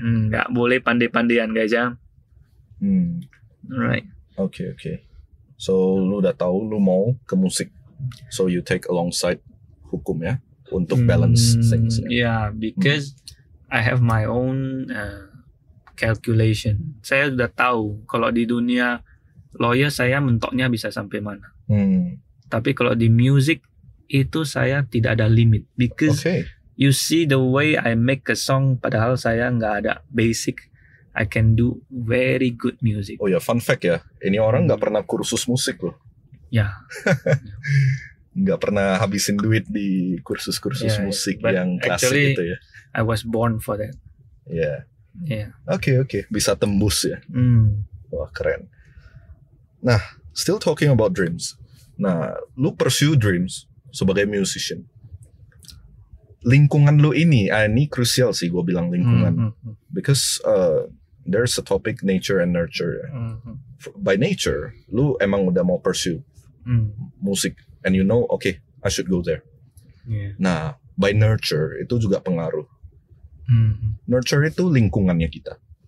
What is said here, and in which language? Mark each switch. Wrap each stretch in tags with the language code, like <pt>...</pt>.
<id>Nggak boleh pandai-pandaian guys ya. Alright. Okay. So lu udah tahu lu mau ke musik.</id> <en>So you take alongside hukum ya untuk balance things. Yeah, because I have my own calculation.</en> <id>Saya sudah tahu kalau di dunia lawyer saya mentoknya bisa sampai mana. Tapi kalau di music itu saya tidak ada limit.</id> <en>Because you see the way I make a song,</en> <id>padahal saya nggak ada basic,</id> <en>I can do very good music.</en> <id>Oh ya, fun fact ya, ini orang nggak pernah kursus musik loh. Ya. Nggak pernah habisin duit di kursus-kursus musik yang klasik gitu ya.</id> <en>I was born for that.</en> <id>Yeah. Oke. Bisa tembus ya. Wah, keren.</id> <en>Nah, still talking about dreams. Nah, lu pursue dreams sebagai musician.</en> <id>Lingkungan lu ini krusial sih gue bilang lingkungan.</id> <en>Because there's a topic nature and nurture. By nature,</en> <id>lu emang udah mau</id> <en>pursue musik, and you know, okay, I should go there. Yeah.</en> <id>Nah, by nurture itu juga pengaruh. Nurture itu lingkungannya kita.</id>